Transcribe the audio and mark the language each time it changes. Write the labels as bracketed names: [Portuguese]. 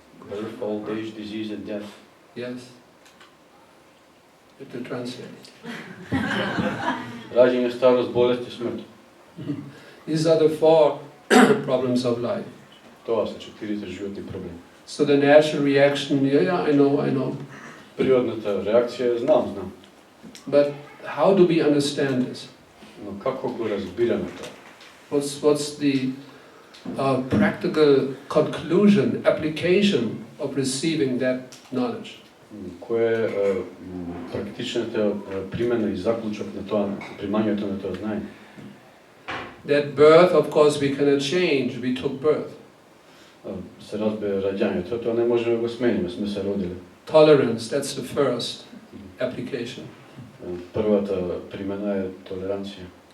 [English] Birth, old age, disease and death. Yes. You have to translate. [Macedonian] Раѓање, старост, болест и смрт. [English] These are the 4 problems of life. [Macedonian] Тоа се 4 животни проблеми. [English] So the natural reaction, yeah, I know. [Macedonian] Природната реакција е знам. [English] But how do we understand this? [Macedonian] Но како го разбираме тоа? [English] What's the practical conclusion, application of receiving that knowledge? [Macedonian] Кој е практичната примена и заклучок на тоа, примањето на тоа знаење? [English] That birth, of course, we cannot change. We took birth. [Macedonian] Се разбира раѓањето, тоа не можеме да го смениме, сме се родили. [English] Tolerance, that's the first application. [Macedonian] Првата примена е толеранција.